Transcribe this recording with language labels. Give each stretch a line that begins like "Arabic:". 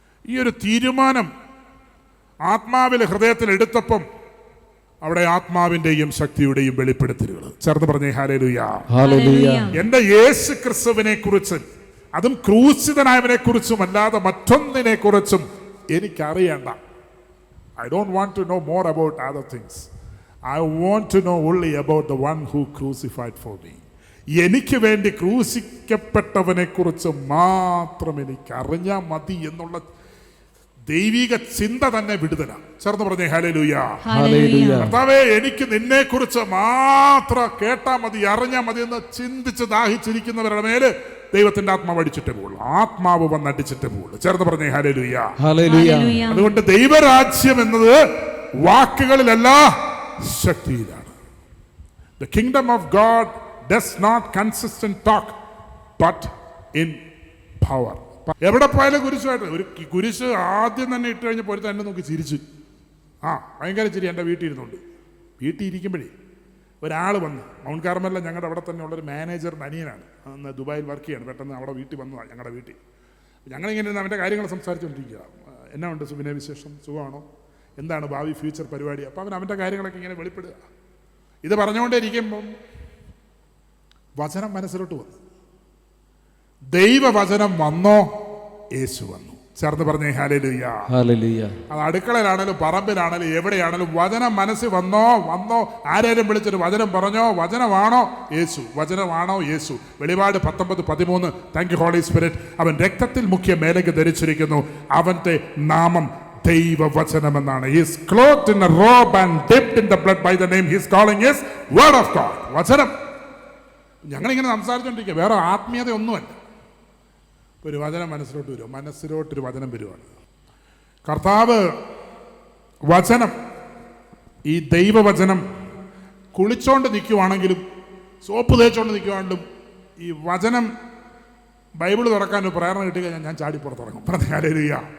Malayalam: ഈ ഒരു തീരുമാനം ആത്മാവിൽ ഹൃദയത്തിൽ എടുത്തപ്പം അവിടെ ആത്മാവിന്റെയും ശക്തിയുടെയും വെളിപ്പെടുത്തലുകൾ ചേർന്ന് പറഞ്ഞേ ഹല്ലേലൂയ. എന്റെ യേശു ക്രിസ്തുവിനെ കുറിച്ച്, അതും ക്രൂശിതനായവനെ കുറിച്ചും അല്ലാതെ മറ്റൊന്നിനെ കുറിച്ചും എനിക്കറിയണ്ട.
English: I don't want to know more about other things. I want to know only about the one who crucified for me.
Malayalam: എനിക്ക് വേണ്ടി ക്രൂശിക്കപ്പെട്ടവനെ കുറിച്ച് മാത്രം എനിക്ക് അറിഞ്ഞാൽ മതി എന്നുള്ള ദൈവിക ചിന്ത തന്നെ വിടുതല. ചേർന്ന് പറഞ്ഞേ ഹല്ലേലൂയ. കർത്താവേ, എനിക്ക് നിന്നെ കുറിച്ച് മാത്രം കേട്ടാ മതി, അറിഞ്ഞാൽ മതി എന്ന് ചിന്തിച്ച് ദാഹിച്ചിരിക്കുന്നവരുടെ മേല് ദൈവത്തിന്റെ ആത്മാവ് അടിച്ചിട്ടേ പോകുള്ളൂ. ആത്മാവ് വന്ന് അടിച്ചിട്ടേ പോകുള്ളൂ. ചേർന്ന് പറഞ്ഞേ ഹല്ലേലൂയ. അതുകൊണ്ട് ദൈവരാജ്യം എന്നത് വാക്കുകളിലല്ല, ശക്തിയിലാണ്.
English: The kingdom of God does not consist in talk but in power.
Malayalam: എവിടെ പോയാലും കുരിശുമായിട്ട് ഒരു കുരിശ് ആദ്യം തന്നെ ഇട്ട് കഴിഞ്ഞപ്പോൾ ഒരു തന്നെ നോക്കി ചിരിച്ചു. ഭയങ്കര ചിരി. എൻ്റെ വീട്ടിൽ ഇരുന്നുണ്ട്. വീട്ടിൽ ഇരിക്കുമ്പോഴേ ഒരാൾ വന്ന്, മൗണ്ട് കാർമലിലെ ഞങ്ങളുടെ അവിടെ തന്നെ ഉള്ളൊരു മാനേജറിൻ്റെ അനിയനാണ്, അന്ന് ദുബായിൽ വർക്ക് ചെയ്യാണ്. പെട്ടെന്ന് അവിടെ വീട്ടിൽ വന്നതാണ്, ഞങ്ങളുടെ വീട്ടിൽ. ഞങ്ങളിങ്ങനെ ഇരുന്ന് അവൻ്റെ കാര്യങ്ങൾ സംസാരിച്ചുകൊണ്ടിരിക്കുക. എന്നാ ഉണ്ട് സുബിനെ വിശേഷം, സുഖമാണോ, എന്താണ് ഭാവി ഫ്യൂച്ചർ പരിപാടി? അപ്പോൾ അവൻ്റെ കാര്യങ്ങളൊക്കെ ഇങ്ങനെ വെളിപ്പെടുക. ഇത് പറഞ്ഞുകൊണ്ടേയിരിക്കുമ്പം വചനം മനസ്സിലോട്ട് വന്നു. ദൈവവചനം വന്നോ, യേശു വന്നു. ചേർന്ന് പറഞ്ഞേ ഹല്ലേലൂയ. അത് അടുക്കളയിലാണേലും പറമ്പിലാണേലും എവിടെയാണേലും വചനം മനസ്സിൽ വന്നോ. ആരേലും വിളിച്ചൊരു വചനം പറഞ്ഞോ, വചനമാണോ യേശു, വചനമാണോ യേശു. വെളിപാട് 19:13.
English: Thank you Holy Spirit.
Malayalam: അവൻ രക്തത്തിൽ മുഖ്യ മേലങ്കി ധരിച്ചിരിക്കുന്നു, അവന്റെ നാമം ദൈവവചനമെന്നാണ്.
English: He is clothed in a robe and dipped in the blood by the name he is calling his word of God.
Malayalam: വചനം. ഞങ്ങളിങ്ങനെ സംസാരിച്ചുകൊണ്ടിരിക്കുക, വേറെ ആത്മീയത ഒന്നുമല്ല. ഒരു വചനം മനസ്സിലോട്ടൊരു വചനം വരുവാണ്. കർത്താവ് വചനം, ഈ ദൈവവചനം കുളിച്ചോണ്ട് നിൽക്കുവാണെങ്കിലും സോപ്പ് തേച്ചോണ്ട് നിൽക്കുവാണെങ്കിലും ഈ വചനം ബൈബിൾ തുറക്കാൻ ഒരു പ്രേരണ കിട്ടിക്കഴിഞ്ഞാൽ ഞാൻ ചാടിപ്പുറത്തിറങ്ങും. പറഞ്ഞ ഹല്ലേലൂയ.